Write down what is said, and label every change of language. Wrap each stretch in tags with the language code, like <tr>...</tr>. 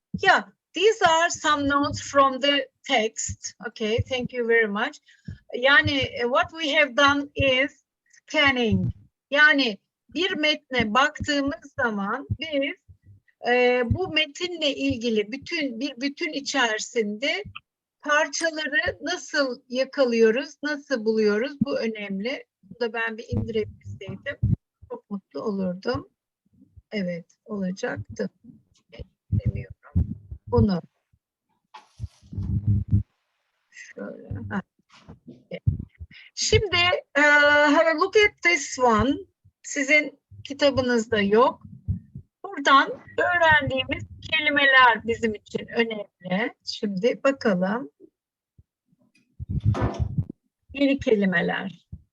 <en>Yeah, these are some notes from the text. Okay, thank you very much.</en> <tr>Yani</tr> <en>what we have done is scanning.</en> <tr>Yani bir metne baktığımız zaman biz bu metinle ilgili bütün içerisinde parçaları nasıl yakalıyoruz, nasıl buluyoruz, bu önemli. Bunu da ben bir indirebilseydim çok mutlu olurdum. Evet, olacaktı. Demiyorum. Bunu. Şöyle. Şimdi</tr> <en>have a look at this one.</en> <tr>Sizin kitabınızda yok. Buradan öğrendiğimiz kelimeler bizim için önemli. Şimdi bakalım. Yeni kelimeler.</tr>